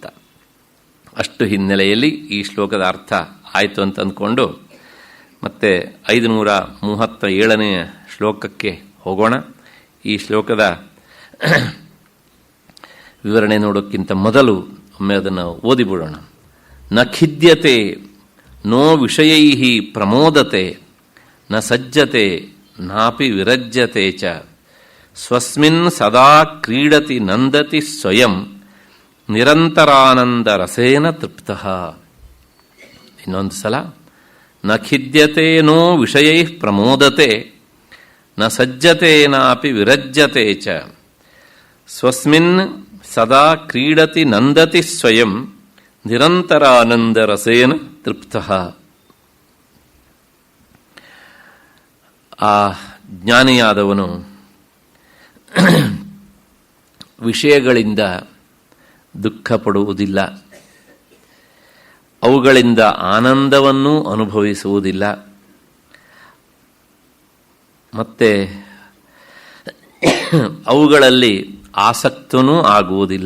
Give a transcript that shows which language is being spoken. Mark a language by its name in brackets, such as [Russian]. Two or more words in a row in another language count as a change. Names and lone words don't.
[Kannada] ಅಷ್ಟು ಹಿನ್ನೆಲೆಯಲ್ಲಿ ಈ ಶ್ಲೋಕದ ಅರ್ಥ ಆಯಿತು ಅಂತ ಅಂದ್ಕೊಂಡು ಮತ್ತೆ 537ನೇ ಶ್ಲೋಕಕ್ಕೆ ಹೋಗೋಣ. ಈ ಶ್ಲೋಕದ ವಿವರಣೆ ನೋಡೋಕ್ಕಿಂತ ಮೊದಲು ಒಮ್ಮೆ ಅದನ್ನು ಓದಿಬಿಡೋಣ. [Sanskrit] ನ ಖಿದ್ಯತೆ ನೋ ವಿಷಯೈ ಪ್ರಮೋದತೆ ನ ಸಜ್ಜತೆ ನಾಪಿ ವಿರಜ್ಯತೆ ಚ ಸ್ವಸ್ಮಿನ್ ಸದಾ ಕ್ರೀಡತಿ ನಂದತಿ ಸ್ವಯಂ ನಿರಂತರಾನಂದ ರಸೇನ ತೃಪ್ತಃ. [Kannada] ಇನ್ನೊಂದು ಸಲ, [Sanskrit] ನ ಖಿದ್ಯತೆ ನೋ ವಿಷಯೈ ಪ್ರಮೋದತೆ ನ ಸಜ್ಜತೆ ನಾಪಿ ವಿರಜ್ಯತೆ ಚ ಸ್ವಸ್ಮಿನ್ ಸದಾ ಕ್ರೀಡತಿ ನಂದತಿ ಸ್ವಯಂ ನಿರಂತರಾನಂದ ರಸೇನ ತೃಪ್ತಃ. [Kannada] ಆ ಜ್ಞಾನಿಯಾದವನು ವಿಷಯಗಳಿಂದ ದುಃಖ ಪಡುವುದಿಲ್ಲ, ಅವುಗಳಿಂದ ಆನಂದವನ್ನೂ ಅನುಭವಿಸುವುದಿಲ್ಲ, ಮತ್ತೆ ಅವುಗಳಲ್ಲಿ ಆಸಕ್ತನೂ ಆಗುವುದಿಲ್ಲ.